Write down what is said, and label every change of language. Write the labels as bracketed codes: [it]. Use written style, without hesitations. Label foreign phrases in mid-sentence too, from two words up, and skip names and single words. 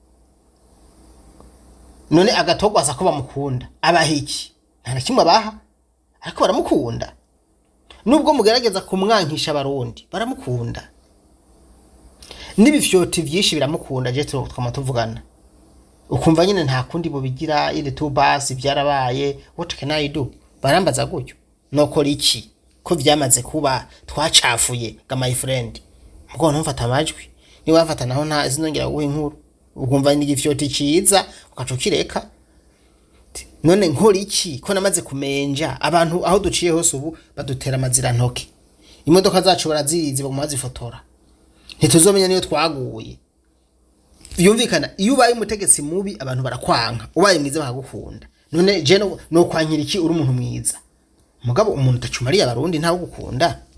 [rn] none agatogwaza ko bamukunda abahiki nta kimwe abaha ariko baramukunda nubwo mugerageza kumwankisha abarundi baramukunda n'ibifyoti vyinshi biramukunda je tuvugana ukumva nyine nta kundi bubigira ile tu basi byarabaye [en] what can I do [rn] barambaza gutyo nokora iki ko vyamaze kuba twacafuye ga [en] my friend [rn] mugone mfata amajwi ni wafata naho nta zinongera guha inkuru ukumva ni igifyoti ciza ukacukireka none nkora iki ko namaze kumenja abantu aho duciye hose ubu badutera amazira ntoke imodoka zacu barazizi bamumaze fotora ntituzomenya niyo twaguye yumvikana iyo ubaye umutegetsi mubi abantu barakwanka ubaye mwiza bakagukunda none je no kwankira iki uri umuntu mwiza mugabo umuntu utacumariye abarundi ntawo gukunda